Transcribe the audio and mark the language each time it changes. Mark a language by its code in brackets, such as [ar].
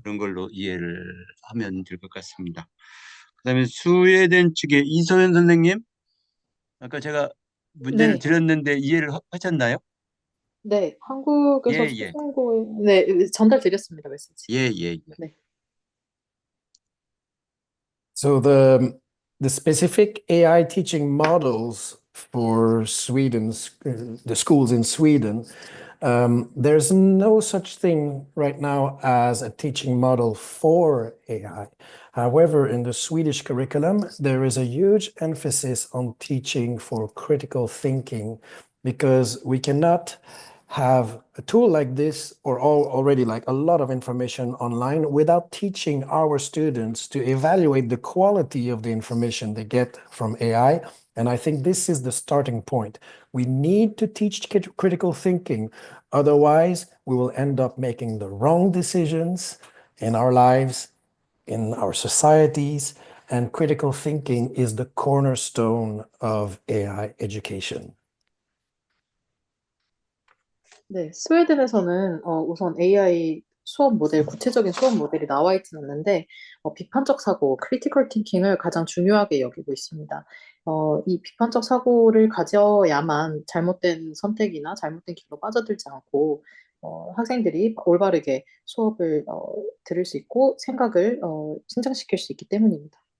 [ko] 그런 걸로 이해를 하면 될 것 같습니다. 그다음에 스웨덴 측의 이소연 선생님, 아까 제가 문제를 네. 드렸는데 이해를 하셨나요? 네, 한국에서 예. 네, 전달드렸습니다, 메시지. 예. 네. [en] So the specific AI teaching models for the schools in Sweden, there's no such thing right now as a teaching model for AI. However, in the Swedish curriculum, there is a huge emphasis on teaching for critical thinking because we cannot have a tool like this or already like a lot of information online without teaching our students to evaluate the quality of the information they get from AI. And I think this is the starting point. We need to teach critical thinking. Otherwise, we will end up making the wrong decisions in our lives, in our societies, and critical thinking is the cornerstone of AI education. [ko] 네, 스웨덴에서는 우선 AI 수업 모델, 구체적인 수업 모델이 나와 있지는 않는데 비판적 사고, 크리티컬 팅킹을 가장 중요하게 여기고 있습니다. 이 비판적 사고를 가져야만 잘못된 선택이나 잘못된 길로 빠져들지 않고 학생들이 올바르게 수업을 들을 수 있고 생각을 신장시킬 수 있기 때문입니다.